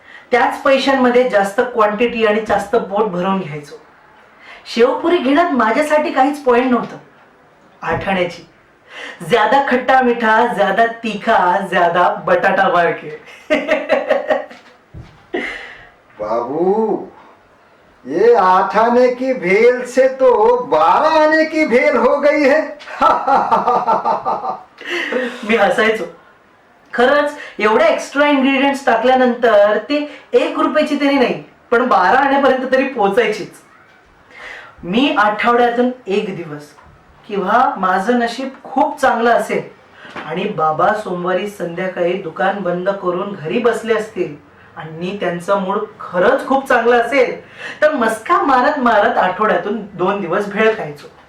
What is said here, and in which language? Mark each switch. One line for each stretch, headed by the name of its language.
Marathi: त्याच पैशांमध्ये जास्त क्वांटिटी आणि जास्त पोट भरून घ्यायचो. शेवपुरी घेण्यात माझ्यासाठी काहीच पॉइंट नव्हतं. आठाण्याची
Hindi: ज्यादा खट्टा मीठा, ज्यादा तीखा, ज्यादा बटाटा मार्के. बाबू, ये 8 आने की भेल से तो 12 आने की भेल हो गई है.
Marathi: मी हसायचो. खरंच एवढ्या एक्स्ट्रा इन्ग्रेडियंट्स टाकल्यानंतर ते 1 रुपयाची तरी नाही, पण 12 आण्यापर्यंत तरी पोचायचीच. मी आठवड्यातून 1 दिवस किंवा माझं नशीब खूप चांगलं असेल आणि बाबा सोमवारी संध्याकाळी दुकान बंद करून घरी बसले असतील आणि त्यांचा मूड खरंच खूप चांगला असेल तर मस्का मारत मारत आठवड्यातून 2 दिवस भेळ खायचो.